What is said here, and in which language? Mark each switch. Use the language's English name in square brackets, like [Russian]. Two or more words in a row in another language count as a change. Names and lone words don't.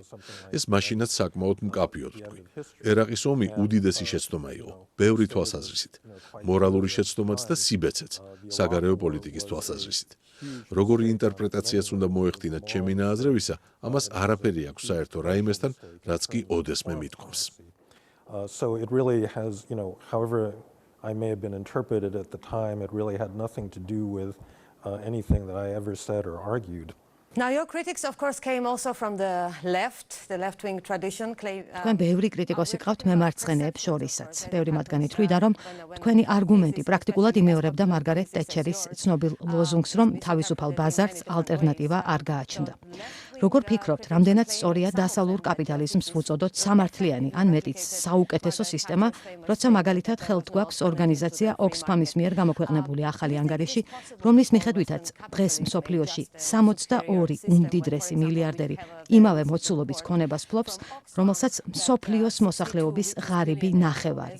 [Georgian] ეს მაშინაც საკმაოდ მკაფიოდ ვთქვი. ერაყის ომი უდიდესი შეცდომა იყო, ბევრი თვალსაზრისით, მორალური შეცდომაც და სიბეცეც, საგარეო პოლიტიკის თვალსაზრისით. როგორი ინტერპრეტაციაც უნდა მოეხდინათ ჩემი ნააზრევისა, ამას არაფერი აქვს საერთო რაიმესთან, რაც კი ოდესმე მithქვამს. [English] So it really has, however I may have been interpreted at the time, it really had nothing to do with anything that I ever said or argued. Now your critics of course came also from the left-wing tradition. [Georgian] თქვენ ბევრი კრიტიკოსი ყავთ მემარცხენეებს შორისაც. ბევრი მათგანი თვლიდა, რომ თქვენი არგუმენტი პრაქტიკულად იმეორებდა მარგარეტ ტეტჩერის ცნობილ ლოზუნგს, რომ თავისუფალ ბაზარს ალტერნატივა არ გააჩნდა. როგორ ფიქრობთ, რამდენად სწორია დასავლურ კაპიტალიზმს ვუწოდოთ სამართლიანი ან მეტიც საუკეთესო სისტემა, როცა მაგალითად ხელთ გვაქვს ორგანიზაცია ოქსფამის მიერ გამოქვეყნებული ახალი ანგარიში, რომლის მიხედვითაც დღეს მსოფლიოში 62 უმდიდრესი მილიარდერი იმავე მოცულობის ქონებას ფლობს, რომელსაც მსოფლიოს მოსახლეობის ღარიბი ნახევარი.